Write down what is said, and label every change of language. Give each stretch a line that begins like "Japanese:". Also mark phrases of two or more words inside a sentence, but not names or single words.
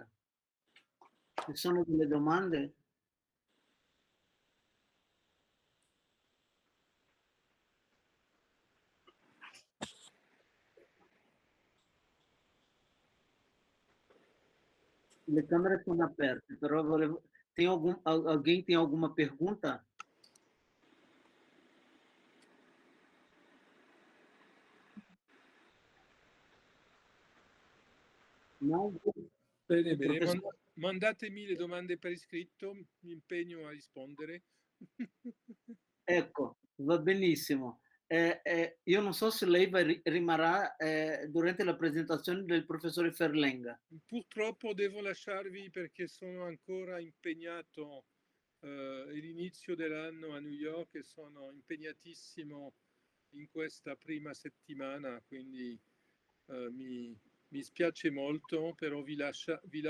Italian: Ci sono delle domande? Le câmeras sono aperte, però
Portuguese: alguém tem alguma pergunta?
Italian: No? Bene, bene. Mandatemi le domande per iscritto, mi impegno a rispondere. Ecco, va benissimo. Io non so se lei rimarrà durante la presentazione del professore Ferlenga. Purtroppo devo lasciarvi perché sono ancora impegnato, l'inizio dell'anno a New York, e sono impegnatissimo in questa prima settimana, quindi mi spiace molto, però vi lascio